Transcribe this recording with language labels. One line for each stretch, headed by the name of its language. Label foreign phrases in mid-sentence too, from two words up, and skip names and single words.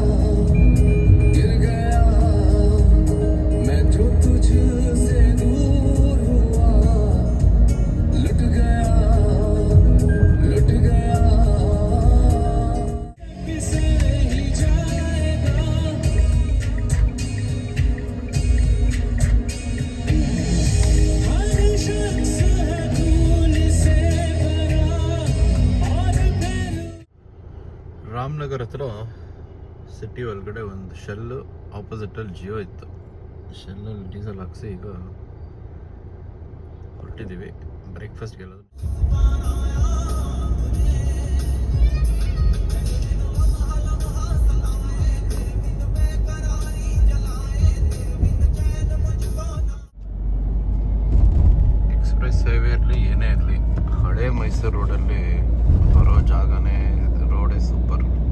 Hindi: मैं जो तुझसे दूर हुआ लुट गया किसे ही जाएगा हर शख्स है खून से भरा और फिर
Kannada: ರಾಮನಗರ ಹತ್ರ ಸಿಟಿ ಒಳಗಡೆ ಒಂದು ಶೆಲ್ ಆಪೋಸಿಟಲ್ಲಿ ಜಿಯೋ ಇತ್ತು. ಶೆಲ್ಲಲ್ಲಿ ಡೀಸೆಲ್ ಹಾಕ್ಸಿ ಈಗ ಹೊರಟಿದ್ದೀವಿ ಬ್ರೇಕ್ಫಾಸ್ಟ್ಗೆಲ್ಲ. ಎಕ್ಸ್ಪ್ರೆಸ್ ಹೈವೇಲಿ ಏನೇ ಇರಲಿ, ಹಳೆ ಮೈಸೂರು ರೋಡಲ್ಲಿ ಬರೋ ಜಾಗನೇ ರೋಡೇ ಸೂಪರ್.